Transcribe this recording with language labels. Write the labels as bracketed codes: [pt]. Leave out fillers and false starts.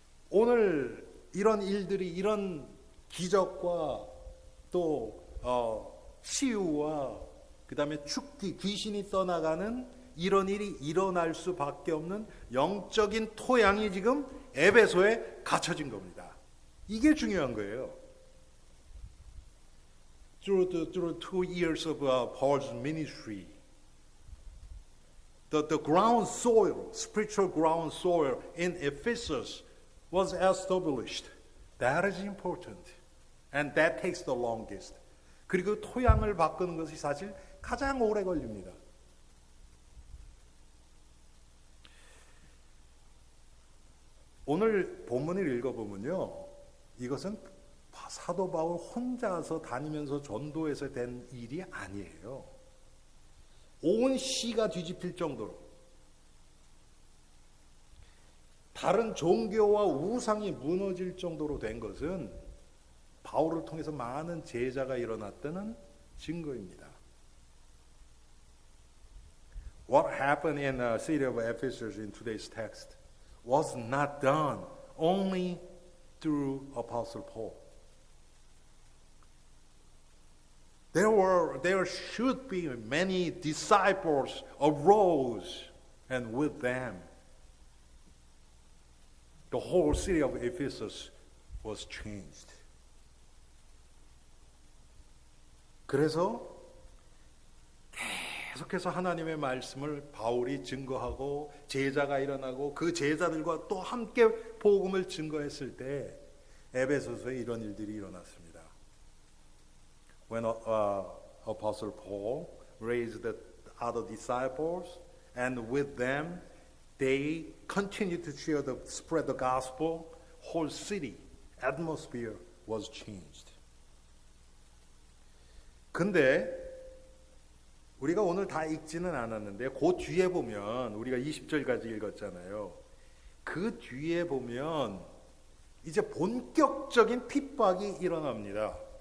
[ko] 오늘 이런 일들이, 이런 기적과 또 치유와 그 다음에 축기, 귀신이 떠나가는 이런 일이 일어날 수밖에 없는 영적인 토양이 지금 에베소에 갖춰진 겁니다. 이게 중요한 거예요. [en] Through 2 years of Paul's ministry, the ground soil, spiritual ground soil in Ephesus was established. That is important. And that takes the longest. [ko] 그리고 토양을 바꾸는 것이 사실 가장 오래 걸립니다. 오늘 본문을 읽어보면요, 이것은 사도 바울 혼자서 다니면서 전도해서 된 일이 아니에요. 온 시가 뒤집힐 정도로 다른 종교와 우상이 무너질 정도로 된 것은 바울을 통해서 많은 제자가 일어났다는 증거입니다. [en] What happened in the city of Ephesus in today's text was not done only through Apostle Paul. There should be many disciples arose, and with them, the whole city of Ephesus was changed. [ko] 그래서 계속해서 하나님의 말씀을 바울이 증거하고 제자가 일어나고 그 제자들과 또 함께 복음을 증거했을 때 에베소서에 이런 일들이 일어났습니다. [en] When Apostle Paul raised the other disciples, and with them they continued to spread the gospel, whole city atmosphere was changed. [ko] 근데 우리가 오늘 다 읽지는 않았는데 그 뒤에 보면 우리가 20절까지 읽었잖아요. 그 뒤에 보면 이제 본격적인 핍박이 일어납니다.